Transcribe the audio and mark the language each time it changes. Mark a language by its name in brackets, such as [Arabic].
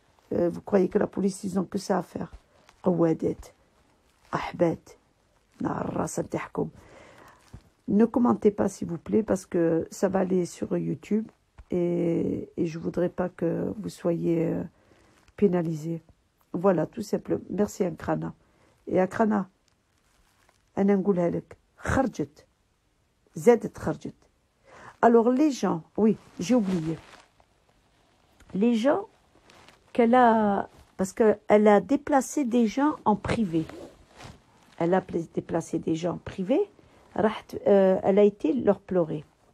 [French] Vous croyez que la police, ils ont que ça à faire? [Arabic] قوادات. أحبات. نار الراس نتاعكم. [French] Ne commentez pas s'il vous plaît parce que ça va aller sur YouTube. Et je ne voudrais pas que vous soyez pénalisés. Voilà, tout simplement. Merci Akrana. [Arabic] Et Akrana, أنا نقولها لك خرجت زادت خرجت. [French] Alors les gens, oui, j'ai oublié. Les gens qu'elle a, parce qu'elle a déplacé des gens en privé. Elle a déplacé des gens en privé. Elle a été leur pleurer.